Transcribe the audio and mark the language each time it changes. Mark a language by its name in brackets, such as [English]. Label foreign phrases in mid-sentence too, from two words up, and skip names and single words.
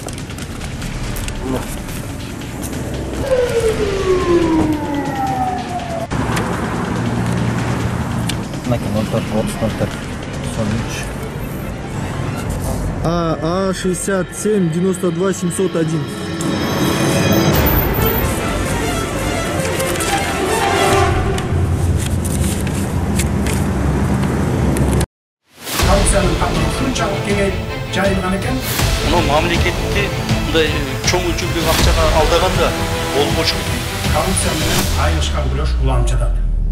[Kyrgyz] Мына 04 43 А 67 92 701. [Kazakh] Коррупцияның қамыры шуншалық кеңейіп жайылған екен. [Kyrgyz] Мына мамлекетте мындай чоң өлчөмдөгү акчага алдаганда болбошу. Коррупция менен айырышкан күрөш уланып жатат.